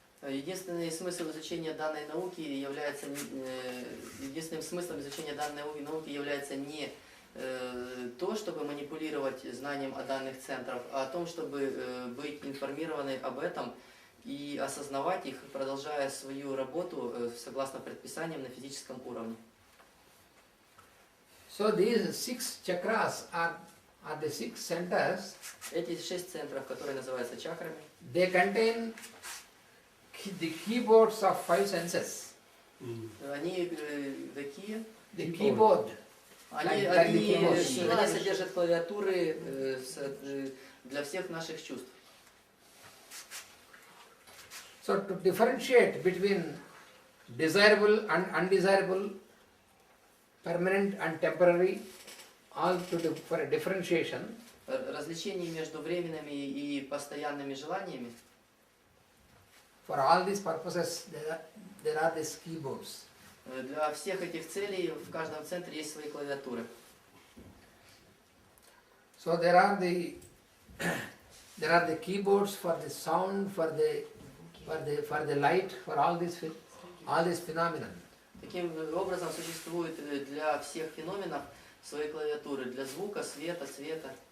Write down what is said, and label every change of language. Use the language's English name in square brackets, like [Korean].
[Russian] Единственный смысл изучения данной науки является единственным смыслом изучения данной науки является не то, чтобы манипулировать знанием о данных центрах, а о том, чтобы быть информированы об этом и осознавать их, продолжая свою работу согласно предписаниям на физическом уровне. [English] So these 6 chakras are the 6 centers. [Russian] Эти 6 центров, которые называются чакрами, [English] They contain the keyboards of 5 senses. [Russian] они такие, [English] The keyboard. [Russian] они содержат клавиатуры для всех наших чувств. [English] So to differentiate between desirable and undesirable, permanent and temporary, all for a differentiation, [Russian] Различение между временными и постоянными желаниями, [English] for all these purposes there are these keyboards. [Russian] для всех этих целей в каждом центре есть свои клавиатуры. [English] So there are the keyboards for the sound, for the light, for all this phenomena. [Russian] Таким образом существует для всех феноменов свои клавиатуры, для звука, света, цвета.